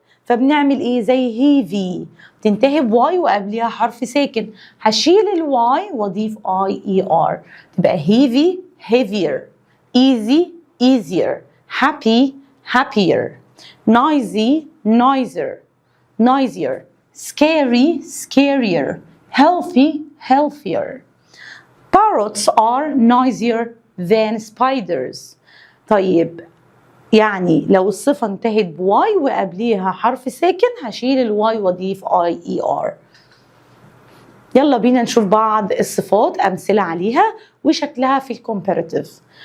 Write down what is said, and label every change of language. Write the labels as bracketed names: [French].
[Arabic] فبنعمل ايه؟ زي heavy تنتهي بواي وقبليها حرف ساكن، هشيل الواي واضيف er، تبقى heavy heavier، easy easier، happy happier، noisy noisier، scary scarier، healthy healthier. [English] Parrots are noisier than spiders. [Arabic] طيب يعني لو الصفة انتهت بواي وقبليها حرف ساكن، هشيل الواي واضيف er. يلا بينا نشوف بعض الصفات أمثلة عليها وشكلها في الكومباراتيف.